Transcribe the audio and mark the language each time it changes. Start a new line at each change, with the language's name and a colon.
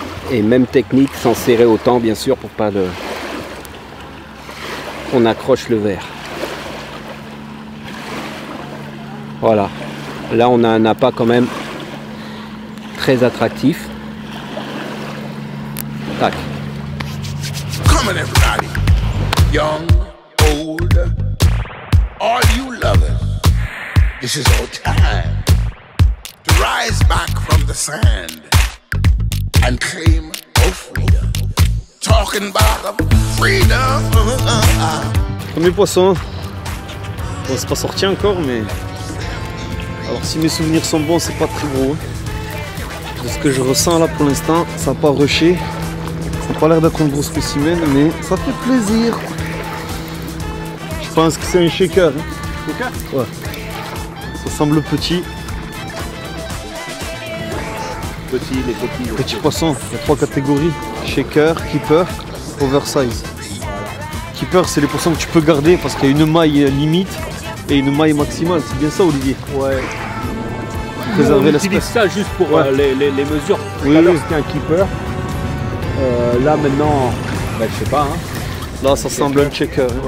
French: Et même technique, sans serrer autant bien sûr pour pas le... On accroche le verre. Voilà. Là on a un appât quand même très attractif. Tac.
English: Come on, everybody, young, old, all you lovers, this is our time to rise back from the sand and claim our freedom. Talking about freedom.
French: Premier poisson. Bon, c'est pas sorti encore, mais... Alors si mes souvenirs sont bons, c'est pas très gros. De ce que je ressens là pour l'instant, ça n'a pas rushé. Ça n'a pas l'air d'être un gros spécimen, mais ça fait plaisir. Je pense que c'est un shaker. Hein. Shaker ? Ouais. Ça semble petit. Les petits. Petit poisson, il y a 3 catégories. Shaker, keeper, oversize. Keeper, c'est les poissons que tu peux garder parce qu'il y a une maille limite et une maille maximale. C'est bien ça, Olivier? Ouais. Préserver on utilise ça juste pour les mesures. Tout Oui, à l'heure oui. c'était un keeper. Là maintenant, je sais pas. Hein. Là, ça semble un checker, hein,